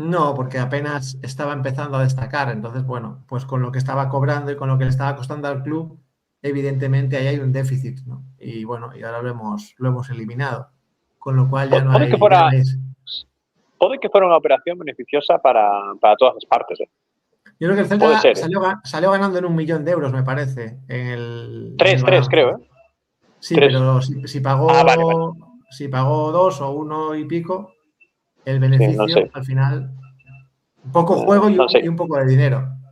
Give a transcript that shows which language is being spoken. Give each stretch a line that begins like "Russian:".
Spanish: No, porque apenas estaba empezando a destacar, entonces, bueno, pues con lo que estaba cobrando y con lo que le estaba costando al club, evidentemente ahí hay un déficit, ¿no? Y bueno, y ahora lo hemos eliminado, con lo cual ya no hay...
Galician: Pode que fuera unha operación beneficiosa para todas as partes.
Spanish: Yo creo que el Celta salió ganando en 1 millón de euros, me parece. 3, creo, ¿eh? Sí, 3. Pero si pagó... vale. Si pagó 2 o 1 y pico, el beneficio, sí, no sé. Al final, poco juego y un poco de dinero.